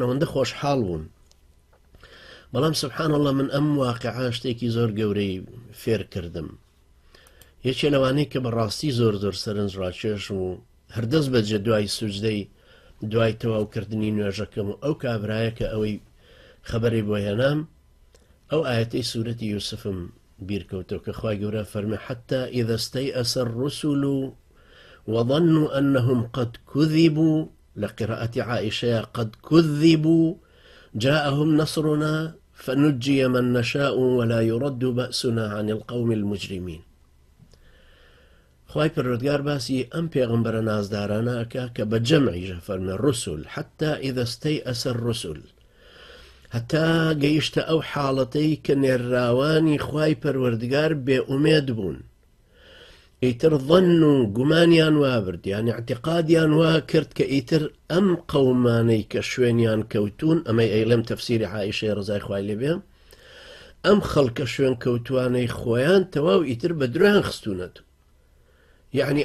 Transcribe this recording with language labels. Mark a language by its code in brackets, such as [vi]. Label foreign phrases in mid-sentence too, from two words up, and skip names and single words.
[ckb] ئەوەندە خۆشحاڵ بوون بەڵام [ar] سبحان الله [ckb] من ئەم واقعا شتێکی زۆر گەورەی فێر کردم یەکێ لەوانەی کە بەڕاستی زۆر زۆر سەرنج ڕاکێش و هەردەست بەجێ دوای سوجدەی دوای تەواوکردنی نوێژەکەم و ئەو کابرایە کە ئەوەی خەبەری بۆ هێنام ئەو ئاەتەی سوورەتی یوسفم بیرکەوتەوە کە خوای گەورە فەرمێ [ar] حتى إذا استيأس الرسل وظنوا أنهم قد كذبوا لقراءة عائشة قد كذبوا جاءهم نصرنا فنجي من نشاء ولا يرد بأسنا عن القوم المجرمين [ckb] خوای پەروەردگار باسی ئەم پێغەمبەرە نازدارانە ئەکا کە بە جەمعیژە فەرمێ [ar] الرسل حتى إذا استيأس الرسل [ckb] هەتا گەیشتە ئەو حاڵەتەی کە نێرراوانی خوای پەروەردگار بێئومێد بوون ئیتر ظن و گومانیان وابرد یعنی اعتقادیان وا کرد کە ئیتر ئەم قەومانەی کە شوێنیان کەوتون ئەمەی ئەیڵێم تەفسیری عائیشەی ڕزای خوای لێبێ ئەم خەڵکە شوێن کەوتوانەی خۆیان تەواو ئیتر بە درۆیان خستوونەت یعنی